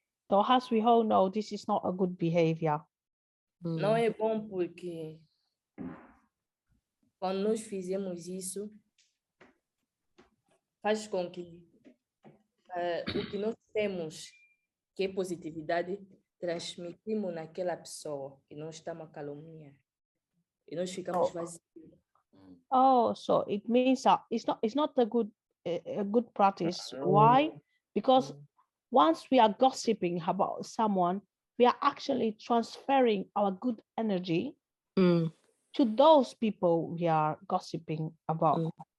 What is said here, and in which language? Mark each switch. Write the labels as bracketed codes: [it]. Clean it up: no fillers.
[en] So as we all know, this is not a good behavior. [pt] Não é bom porque quando nós fizemos isso, faz com que o que nós temos, que é positividade, transmitimos naquela pessoa que nós estamos a caluniar. E nós ficamos vazios. [en] Oh, so it means that it's not a good practice. Why? Because once we are gossiping about someone, we are actually transferring our good energy to those people we are gossiping about.